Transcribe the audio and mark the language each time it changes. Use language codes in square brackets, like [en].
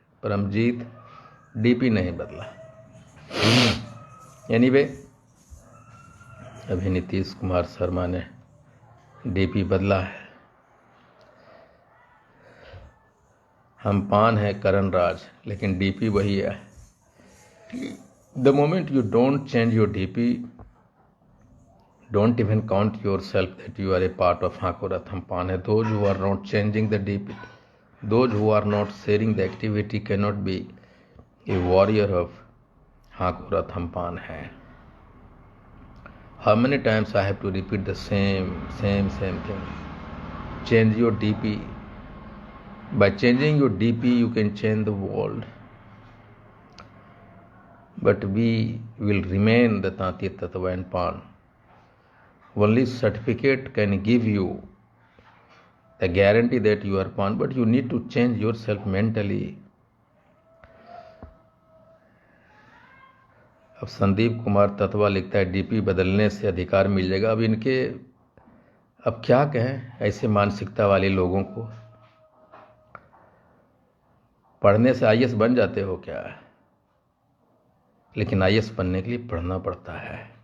[hi] Paramjit, DP नहीं बदला। Anyway, अभी नीतीश कुमार शर्मा ने डीपी बदला है। हम पान है करण राज, लेकिन डीपी वही है। [en] The moment you don't change your DP, don't even count yourself that you are a part of Hakora Thampan. Those who are not changing the DP, those who are not sharing the activity cannot be a warrior of Hakora Thampan hai. How many times I have to repeat the same thing? Change your DP. By changing your DP, you can change the world. But we will remain the Tanti Tatva and Pan. Only certificate can give you the guarantee that you are Pan, but you need to change yourself mentally. [hi] अब संदीप कुमार तत्वा लिखता है DP बदलने से अधिकार मिल जाएगा। अब इनके अब क्या कहें ऐसे मानसिकता वाले लोगों को। पढ़ने से आईएएस बन जाते हो क्या? लेकिन आईएएस बनने के लिए पढ़ना पड़ता है।